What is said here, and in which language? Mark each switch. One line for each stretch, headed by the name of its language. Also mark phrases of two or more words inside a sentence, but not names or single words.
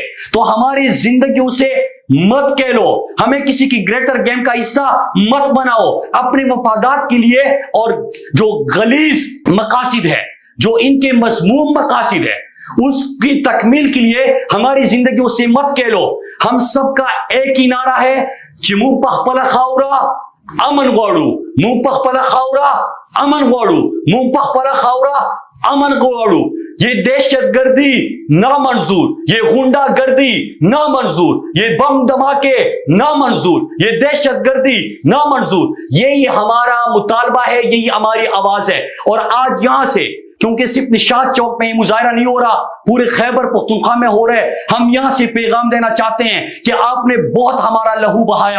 Urdu: تو ہماری زندگیوں سے مت کہہ لو, ہمیں کسی کی
English: greater game
Urdu: کا حصہ مت بناؤ اپنے مفادات کے لیے. اور جو غلیظ مقاصد ہے, جو ان کے مسموم مقاصد ہے, اس کی تکمیل کے لیے ہماری زندگیوں سے مت کہہ لو. ہم سب کا ایک ہی نعرہ ہے,
Pashto: چمو پخپلا خاورا امن غواړو, مون پخپلا خاورا امن غواړو, مون پخپلا خاورا امن غواړو.
Urdu: یہ دہشت گردی نامنظور, یہ غنڈہ گردی نامنظور, یہ بم دھماکے نامنظور, یہ دہشت گردی نامنظور. یہی ہمارا مطالبہ ہے, یہی ہماری آواز ہے. اور آج یہاں سے, کیونکہ صرف نشاط چوک میں مظاہرہ نہیں ہو رہا, پورے خیبر پختونخوا میں ہو رہے, ہم یہاں سے پیغام دینا چاہتے ہیں کہ آپ نے بہت ہمارا لہو بہایا.